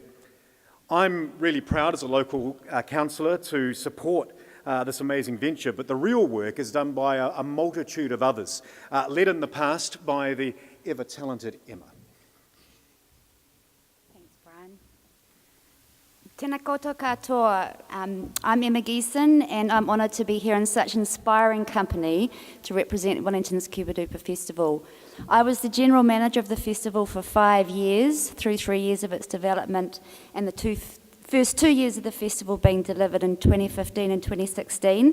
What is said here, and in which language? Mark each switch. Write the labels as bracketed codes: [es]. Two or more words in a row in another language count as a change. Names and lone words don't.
[en] I'm really proud as a local councillor to support this amazing venture, but the real work is done by a multitude of others, led in the past by the ever-talented Emma. Thanks, Brian. [mi] Tēnā koutou katoa. [en] I'm Emma Geeson, and I'm honoured to be here in such inspiring company to represent Wellington's Cuba Dupa Festival. I was the General Manager of the festival for 5 years, through 3 years of its development, and the first 2 years of the festival being delivered in 2015 and 2016.